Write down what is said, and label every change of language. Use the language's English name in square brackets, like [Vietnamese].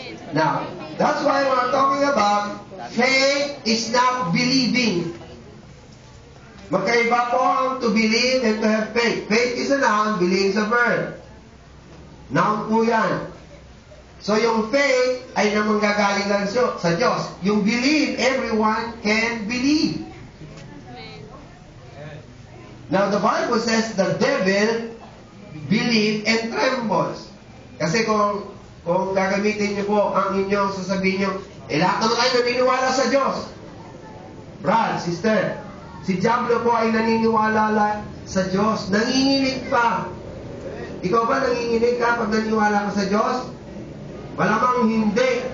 [English] Now, that's why we're talking about faith is not believing. [Filipino] Magkaiba po ang [English] to believe and to have faith. Faith is a noun, believe is a verb. [Filipino] Noun po yan. So yung faith ay namanggagaling lang sa Diyos. [English] Yung believe, everyone can believe. Now the Bible says the devil believe and trembles. [Filipino] Kasi kung gagamitin niyo po ang inyong sasabihin niyo, lahat naman kayo naniniwala sa Diyos. Brad, sister, si Diablo po ay naniniwala sa Diyos. Nanginginig pa. Ikaw ba nanginginig ka pag naniniwala ka sa Diyos? Malamang hindi.